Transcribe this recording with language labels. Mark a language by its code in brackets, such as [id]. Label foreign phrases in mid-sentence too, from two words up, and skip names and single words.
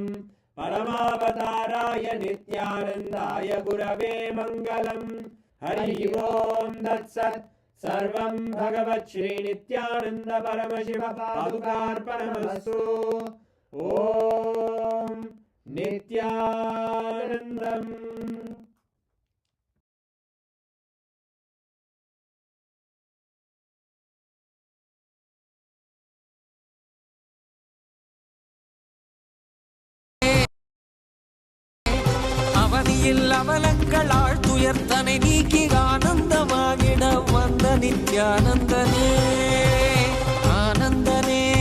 [sa] परमावताराय नित्यानन्दाय गुरवे मङ्गलम्। हरि ओम् तत्सत्। सर्वं भगवत् श्रीनित्यानन्द परमशिव पादुकार्पणमस्तु। ॐ नित्यानन्दम्। [ta] அவனியில் அவலங்களால் துயர்த்தனை நீக்கி ஆனந்தமாகிட வந்த நித்யானந்தனே ஆனந்தனே